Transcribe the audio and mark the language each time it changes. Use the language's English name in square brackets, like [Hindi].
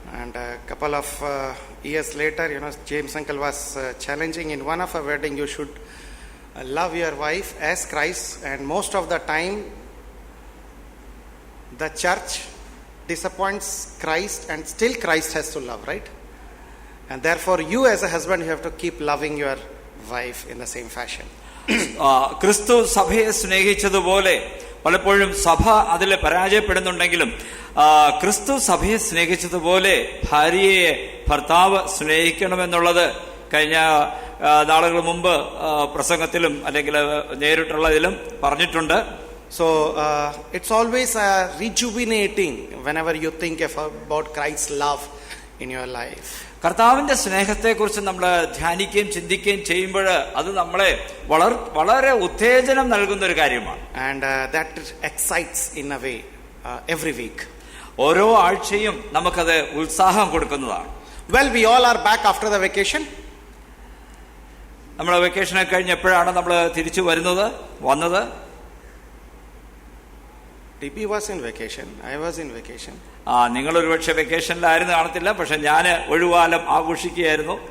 [English] And a couple of years later, James Uncle was challenging in one of our wedding, you should love your wife as Christ. And most of the time the church disappoints Christ, and still Christ has to love, right? And therefore you as a husband, you have to keep loving your wife in the same fashion. [Malayalam] ക്രിസ്തു സഭയെ സ്നേഹിച്ചതുപോലെ പലപ്പോഴും സഭ അതിൽ പരാജയപ്പെടുന്നുണ്ടെങ്കിലും ക്രിസ്തു സഭയെ സ്നേഹിച്ചതുപോലെ ഭാര്യയെ ഭർത്താവ് സ്നേഹിക്കണമെന്നുള്ളത് കഴിഞ്ഞ നാളുകൾ മുമ്പ് പ്രസംഗത്തിലും അല്ലെങ്കിൽ നേരിട്ടുള്ളതിലും പറഞ്ഞിട്ടുണ്ട്. [English] So it's always rejuvenating whenever you think about Christ's love in your life. [Malayalam] കർത്താവിന്റെ സ്നേഹത്തെക്കുറിച്ച് നമ്മൾ ധ്യാനിക്കുകയും ചിന്തിക്കുകയും ചെയ്യുമ്പോൾ അത് നമ്മളെ വളരെ ഉത്തേജനം നൽകുന്ന ഒരു കാര്യമാണ്. [English] And that excites in a way every week. [Malayalam] ഓരോ ആഴ്ചയും നമുക്കത് ഉത്സാഹം കൊടുക്കുന്നതാണ്. [English] Well, we all are back after the vacation. [Malayalam] നമ്മൾ വെക്കേഷനെ കഴിഞ്ഞ് എപ്പോഴാണ് നമ്മൾ തിരിച്ചു വന്നത്? [English] TP was in vacation. I was in vacation. [Malayalam] നിങ്ങൾ ഒരുപക്ഷെ വെക്കേഷനിലായിരുന്നു കാണത്തില്ല, പക്ഷെ ഞാൻ ഒഴിവുകാലം ആഘോഷിക്കുകയായിരുന്നു.